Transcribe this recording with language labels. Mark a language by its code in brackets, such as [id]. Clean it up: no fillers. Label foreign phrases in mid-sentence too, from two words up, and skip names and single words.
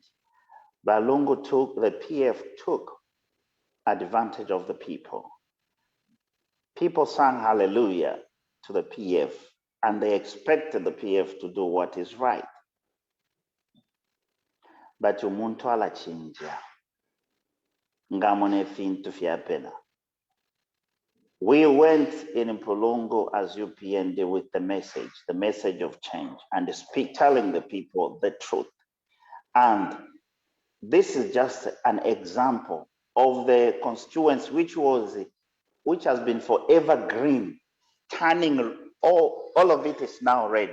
[en] The PF took advantage of the people. People sang hallelujah to the PF, and they expected the PF to do what is right. [bem] But umuntu alachinja ngamone fintu fyapena. [en] We went in Mpolongo as UPND with the message of change, and telling the people the truth. And this is just an example of the constituency which has been forever green, turning all of it is now red.